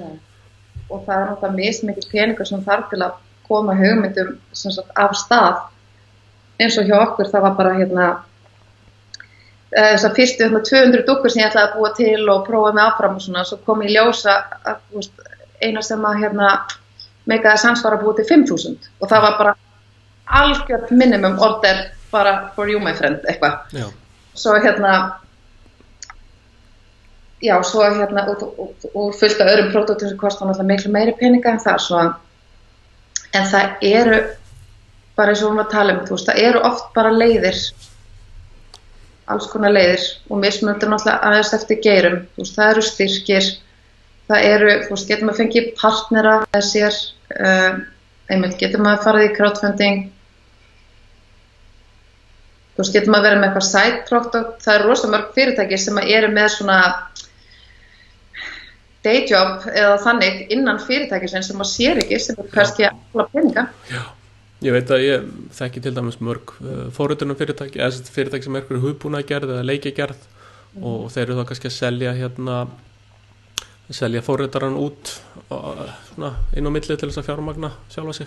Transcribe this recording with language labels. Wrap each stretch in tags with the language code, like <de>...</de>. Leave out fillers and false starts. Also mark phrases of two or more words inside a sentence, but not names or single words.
<is>Og það náttúrulega mismikið peningur sem þarf til að koma hugmyndum af stað eins og hjá okkur það var bara þessar fyrstu 200 dúkkur sem ég ætlaði að búa til og prófa með áfram og svona svo kom ég ljósa að eina sem að meikaði sans var að búa til 5000 og það var bara algjört</is> <en>minimum order</en> <is>bara</is> <en>for you my friend</en> <is>eitthvað svo já svo og fullt af öðrum pródúktum sem kostar náttúrulega miklu meiri peninga en það svo en það eru bara eins og við tala þú veist það eru oft bara leiðir alls konar leiðir og mismunandi náttúrulega aðeins eftir geirum þú veist það eru styrkir það eru þú veist getur maður fengið partnera með sér einmitt getur maður farið í crowdfunding þú veist, getur maður verið með eitthvað</is> <en>side product,</en> <is>það rosa mörg fyrirtæki sem eru með svona</is> <en>day job</en> <is>eða þannig innan fyrirtækisins sem maður sér ekki, sem kannski alla peninga. Já, ég veit að ég þekki til dæmis mörg forritunum fyrirtæki, eða fyrirtæki sem er hugbúnaðgerð eða leikjagerð og þeir eru þá kannski að selja forritaran út svona inn á milli til þess að fjármagna sjálfa sig.</is>